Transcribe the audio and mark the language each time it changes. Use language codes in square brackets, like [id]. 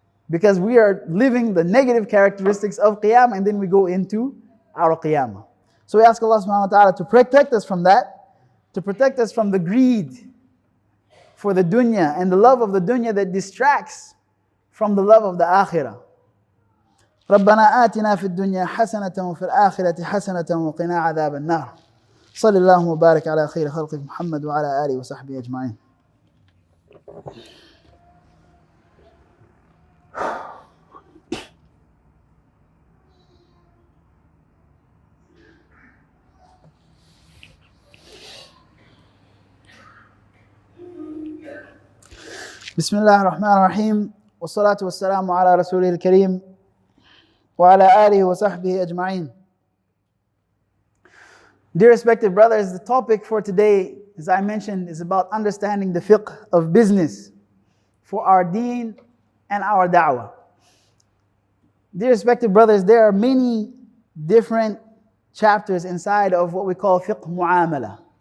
[en] Because we are living the negative characteristics of Qiyamah and then we go into our Qiyamah. So we ask Allah subhanahu wa ta'ala to protect us from that, to protect us from the greed for the dunya and the love of the dunya that distracts from the love of the akhirah. [ar] ربنا آتنا في الدنيا حسنة وفي الآخرة حسنة وقنا عذاب النار. صلى الله وبارك على خير خلقه محمد وعلى آله وصحبه أجمعين. بسم الله الرحمن الرحيم والصلاة والسلام على رسوله الكريم وعلى آله وصحبه أجمعين. [en] Dear respected brothers, the topic for today, as I mentioned, is about understanding the fiqh of business for our deen and our da'wah. Dear respected brothers, there are many different chapters inside of what we call fiqh mu'amala.